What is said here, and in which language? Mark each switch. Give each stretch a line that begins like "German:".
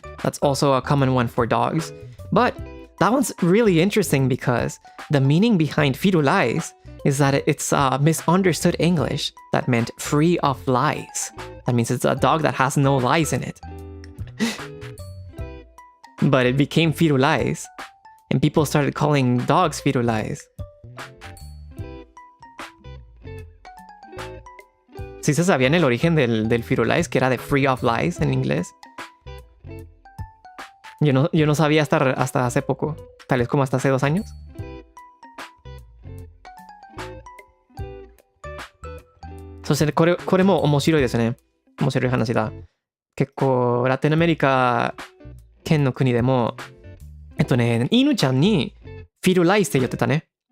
English: That's also a common one for dogs. But that one's really interesting because the meaning behind fetal eyes is that it's misunderstood English that meant free of lies. That means it's a dog that has no lies in it. But it became fetal eyes. And people started calling dogs fetal eyes.
Spanish: ¿Sí se sabían el origen del
English: fetal eyes,
Spanish: que era de
English: free of lies
Spanish: en inglés? Yo no sabía hasta hace poco. Tal vez como hasta hace 2 años.
Japanese: So, これも面白いですね。面白い話だ。結構ラテンアメリカ圏の国でも犬ちゃんにフィルライスって言ってたね。